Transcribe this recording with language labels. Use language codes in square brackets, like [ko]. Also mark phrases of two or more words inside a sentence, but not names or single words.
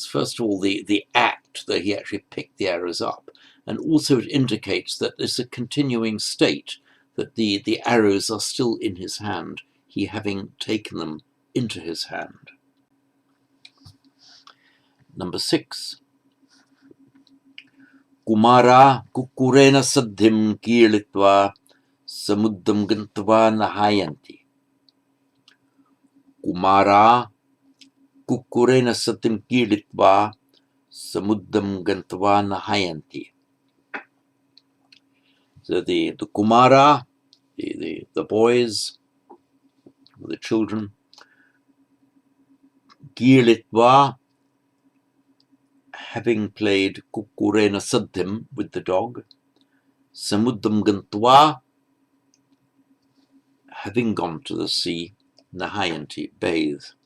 [en] First of all, the act that he actually picked the arrows up, and also it indicates that it's a continuing state, that the arrows are still in his hand, he having taken them into his hand. Number 6. [pi] Kumara kukurena saddhim kirlitva samuddam gantva nahayanti. Kumara kukurena saddhim kirlitva samuddam gantva nahayanti. [en] So the Kumara, the boys, the children, kirlitva, having played [pi] kukurena saddhim [en] with the dog, [pi] samuddam gantva, [en] having gone to the sea, nahayanti, bathe.